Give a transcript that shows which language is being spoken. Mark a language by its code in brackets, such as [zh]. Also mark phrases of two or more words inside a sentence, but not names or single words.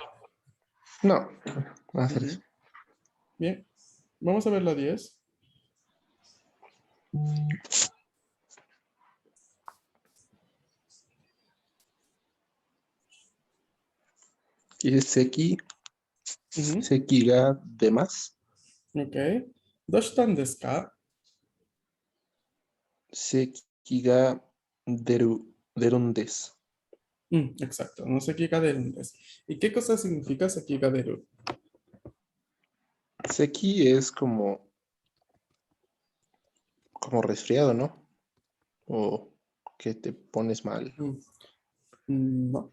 [es] eso. No, va a hacer eso. Ujú. Bien, vamos a ver la 10. Y es Seki, Ujú. [ja] 咳が出ます. Ok. どうしたですか? 咳が出るんです. [es] Exacto, no sé qué gaderu es. ¿Y qué cosa significa [ja] 咳が出る? [es] Seki es como resfriado, ¿no? O que te pones mal. Mm, no,